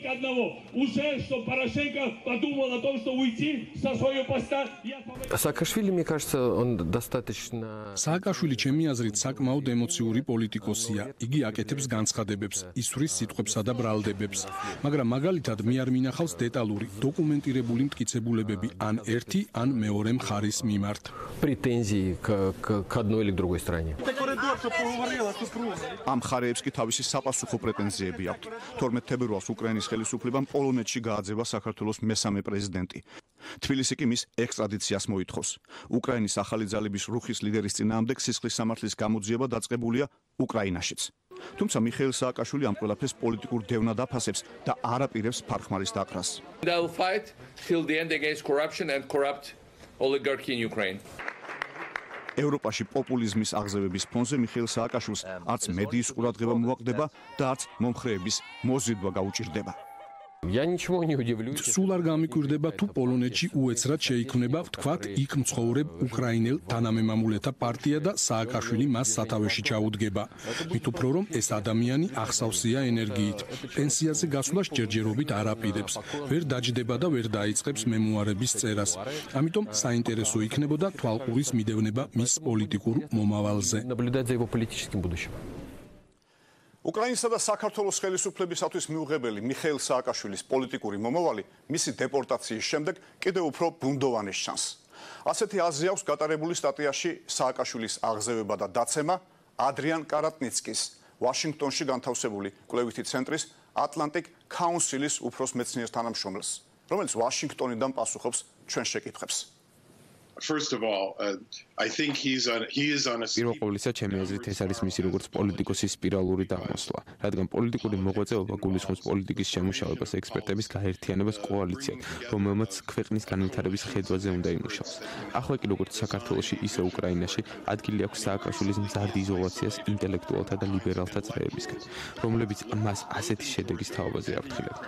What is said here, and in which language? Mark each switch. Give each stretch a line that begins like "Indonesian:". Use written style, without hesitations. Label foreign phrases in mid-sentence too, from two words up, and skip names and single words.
Georgian: სააკაშვილი ჩემი აზრით საკმაოდ ემოციური პოლიტიკოსია. იგი აკეთებს განცხადებებს, ისვრის სიტყვებსა და ბრალდებებს. მაგრამ მაგალითად მე არ მინახავს დეტალური დოკუმენტირებული მტკიცებულებები ან ერთი ან მეორე მხარის მიმართ.
Russian: к одной или к другой стороне.
Georgian: ამ მხარეებს კი თავისი საპასუხო პრეტენზიები აქვთ. 12 თებერვალს უკრაინის ხელისუფლებამ პოლონეთში გააძევა საქართველოს მესამე პრეზიდენტი. თბილისი კი მის ექსტრადიციას მოითხოვს. უკრაინის ახალი ძალების რუხის ლიდერის წინააღმდეგ სისხლის სამართლის გამოძიება დაწყებულია უკრაინაშიც. თუმცა მიხეილ სააკაშვილი ამ ყველაფერს პოლიტიკურ დევნად აფასებს და არ აპირებს ფარხმარის დაყრას. ევროპაში პოპულიზმის აღზევების ფონზე მიხეილ სააკაშვილს არც მედიის ყურადღება მოაკლდება და არც მომხრეების მოზიდვა გაუჭირდება.
Russian: Я ничего не удивлюсь.
Georgian: სულ არ გამიკვირდება თუ პოლონეთში უეცრად შეიქმნება, ვთქვათ, იქ მცხოვრებ უკრაინელ თანამემამულეთა პარტია და სააკაშვილი მას სათავეში ჩაუდგება. მით უფრო რომ ეს ადამიანი ახსავსია ენერგიით. პენსიაზე გასვლას ჯერჯერობით არ აპირებს. ვერ დაჯდება და ვერ დაიწყებს მემუარების წერას. ამიტომ საინტერესო იქნებოდა თვალყურის მიდევნება მის პოლიტიკურ მომავალზე.
Russian: Наблюдать за его политическим будущим.
Georgian: უკრაინისა და საქართველოს ხელისუფლებისათვის მიუღებელი მიხეილ სააკაშვილის პოლიტიკური მომავალი მისი დეპორტაციის შემდეგ კიდევ უფრო ბუნდოვანის ჩანს. ასეთი აზრი აქვს გატარებული სტატიაში სააკაშვილის აღზევება და დაცემა ადრიან კარატნიცკის ვაშინგტონში განთავსებული კვლევითი ცენტრის Atlantic Council-ის უფროს მეცნიერ თანამშრომელს, რომელიც ვაშინგტონიდან პასუხობს ჩვენ შეკითხვებს.
English: First of all, I think he is on a
Georgian: პირველ ყოვლისა ჩემი აზრით ეს არის მისი როგორც პოლიტიკოსის სპირალური აღმოსვლა, რადგან პოლიტიკური მოღვაწეობა გულისხმობს პოლიტიკის შემუშავებას, ექსპერტების გაერთიანებას კოალიციად, რომელმაც ქვეყნის განვითარების ხედვაზე უნდა იმუშაოს. ახლა კი როგორც საქართველოში, ისე უკრაინაში ადგილი აქვს სააკაშვილის მზარდ იზოლაციას ინტელექტუალთა და ლიბერალთა წრეებისგან, რომლებიც მას ასეთი შედეგის თაობაზე აფრთხილებენ.